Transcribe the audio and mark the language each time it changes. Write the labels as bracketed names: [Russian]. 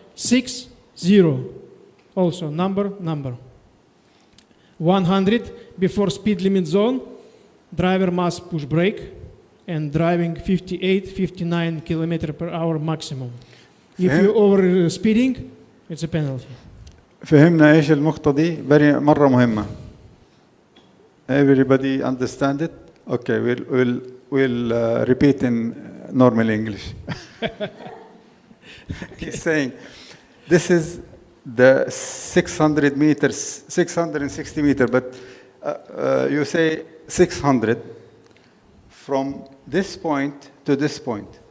[English] 6, 0. Also, number. 100 before speed limit zone, driver must push brake, and driving 58, 59 kilometers per hour maximum. If you over speeding, it's a penalty. [Arabic] فهمنا ايش النقطة دي؟ مرة مهمة. [English] Everybody understand it? Okay, we'll repeat in normal English. He's saying, this is the 600 meters, 660 meters, but you say 600 from this point to this point.